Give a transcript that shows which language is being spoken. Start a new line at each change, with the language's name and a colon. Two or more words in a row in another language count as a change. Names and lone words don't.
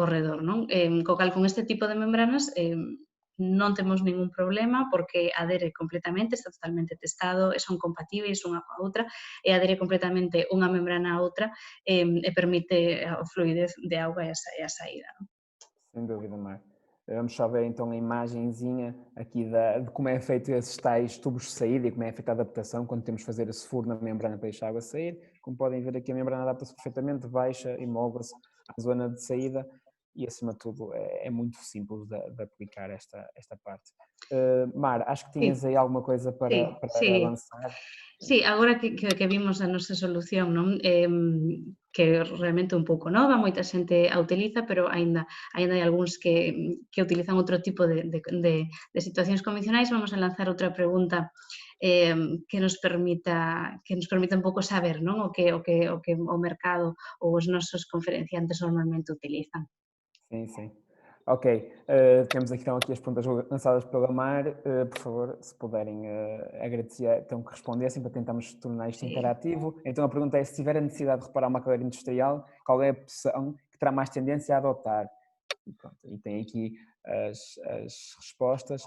Galician: Co cal, con este tipo de membranas non temos ningún problema porque adere completamente, está totalmente testado, son compatíveis unha coa outra e adere completamente unha membrana a outra e permite a fluidez de auga e a saída. Non?
Portuguese: Sem dúvida, Mar. Vamos só ver então a imagenzinha aqui de como é feito esses tais tubos de saída e como é feita a adaptação quando temos de fazer esse furo na membrana para deixar a água sair. Como podem ver aqui, a membrana adapta-se perfeitamente, baixa e molda-se à zona de saída e, acima de tudo, é muito simples de aplicar esta parte. Mar, acho que tinhas aí alguma coisa para lançar.
Galician: Sí, agora que vimos a nosa solución, non? Que realmente un pouco nova, moita xente a utiliza, pero aínda hai algúns que utilizan outro tipo de situacións convencionais. Vamos a lanzar outra pregunta que nos permita un pouco saber, non? O que o mercado ou os nosos conferenciantes normalmente utilizan.
Portuguese: Sim. Ok, temos aqui, então aqui as perguntas lançadas pela Mar. Por favor, se puderem agradecer, então que respondessem para tentarmos tornar isto interativo. Então a pergunta é, se tiver a necessidade de reparar uma cadeira industrial, qual é a opção que terá mais tendência a adotar? E, pronto, e tem aqui as respostas.